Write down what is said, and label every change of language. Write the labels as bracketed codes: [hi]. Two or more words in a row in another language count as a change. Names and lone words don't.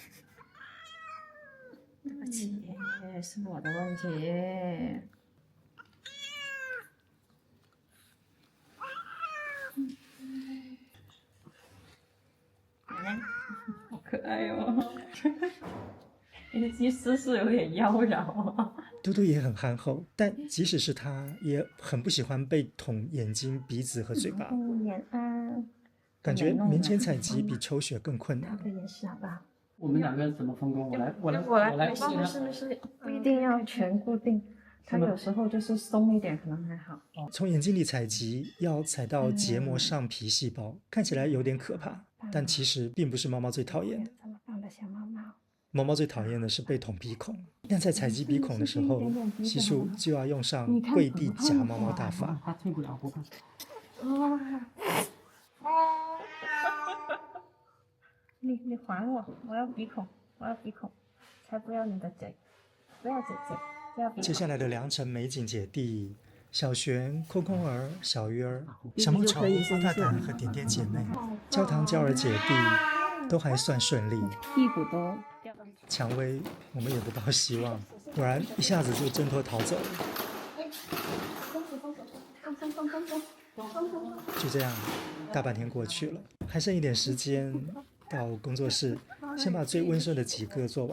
[zh] 對不起，是我的問題。好可愛哦！你的姿勢有點妖嬈啊。嘟嘟也很憨厚，但即使是他，也很不喜歡被捅眼睛、鼻子和嘴巴。感覺面前採集比抽血更困難。也是，好不好？我們兩個人怎麼分工？我來。沒事，不一定要全固定。它有時候就是鬆一點，可能還好。從眼睛裡採集，要採到結膜上皮細胞，看起來有點可怕，但其實並不是貓貓最討厭的。這麼棒的小貓貓。貓貓最討厭的是被捅鼻孔，但在採集鼻孔的時候，西樹就要用上跪地夾貓貓大法。它退不了，不怕。你還我，我要鼻孔，才不要你的嘴，不要嘴，不要鼻孔。接下來的良辰美景姐弟，小璇、空空兒、小魚兒、小毛球、花大膽和點點姐妹，焦糖嬌兒姐弟都還算順利，屁股都。薔薇，我們也不抱希望，果然一下子就掙脫逃走了。就這樣，大半天過去了，還剩一點時間到工作室，先把最溫順的幾個做完。